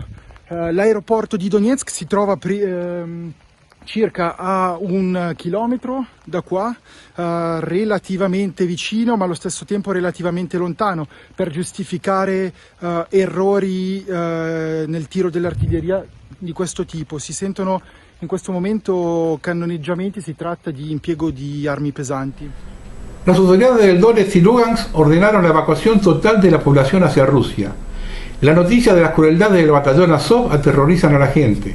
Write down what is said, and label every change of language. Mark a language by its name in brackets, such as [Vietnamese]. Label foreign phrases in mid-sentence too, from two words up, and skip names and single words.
[Italian] L'aeroporto di Donetsk si trova circa a 1 chilometro da qua, relativamente vicino ma allo stesso tempo relativamente lontano, per giustificare errori nel tiro dell'artiglieria di questo tipo. Si sentono in questo momento cannoneggiamenti, si tratta di impiego di armi pesanti. [Spanish] Las autoridades del Donetsk y Lugansk ordenaron la evacuación total de la población hacia Rusia. La noticia de las crueldades del batallón Azov aterrorizan a la gente.